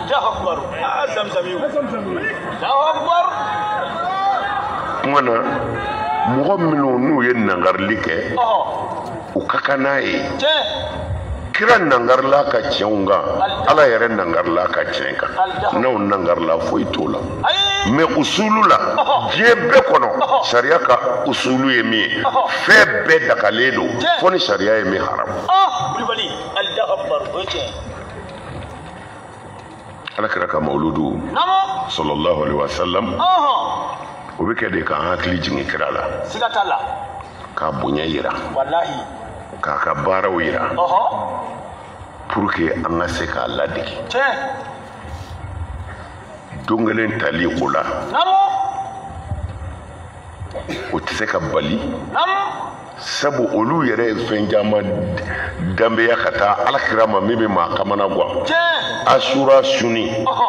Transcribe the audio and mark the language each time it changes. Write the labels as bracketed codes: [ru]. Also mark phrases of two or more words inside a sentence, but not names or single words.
[bm] kuma na mɔgɔ minnu n'u ye nangarili kɛ u ka kan n'a ye kira nangarila ka tiɲɛw kan ala yɛrɛ nangarila ka tiɲɛ kan n'aw nangarila foyi t'o la mɛ usulu la diɲɛ bɛɛ kɔnɔ sariya ka usulu ye min ye fɛn bɛɛ dagalen don fo ni sariya ye min haramu ala kira ka mawludu [ar] sallallahu alaihi wasallam [bm] o bɛ kɛ de k'an hakili jigin kira la k'a bonya yira k'a ka baaraw yira [fr] pour que [bm] an ka se k'a ladege don kelen tali o la o tɛ se ka bali sabu olu yɛrɛ ye fɛn caman danbeya ka taa alakira ma min bɛ maa kamana gan asura suni